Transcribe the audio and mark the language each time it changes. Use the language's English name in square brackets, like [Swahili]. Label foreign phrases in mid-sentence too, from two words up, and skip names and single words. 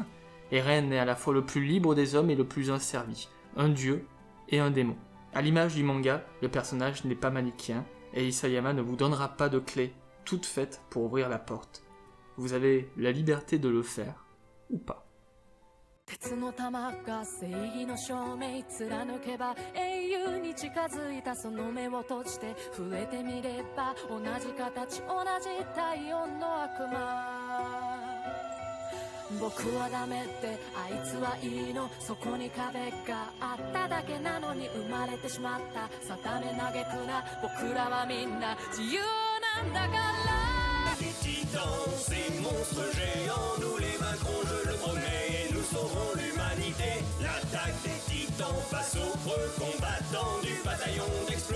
[French] Eren est à la fois le plus libre des hommes et le plus asservi, un dieu et un démon. À l'image du manga, le personnage n'est pas manichéen, et Isayama ne vous donnera pas de clé toute faite pour ouvrir la porte. Vous avez la liberté de le faire, ou pas. [Japanese] 鉄の玉が正義の証明貫けば英雄に近づいたその目を閉じて触れてみれば同じ形同じ体温の悪魔僕はダメってあいつはいいのそこに壁があっただけなのに生まれてしまった定め嘆くな僕らはみんな自由なんだから [French] Les titans, ces monstres géants, nous les vaincrons, je le promets, et nous sauverons l'humanité. L'attaque des titans face aux preux combattants du bataillon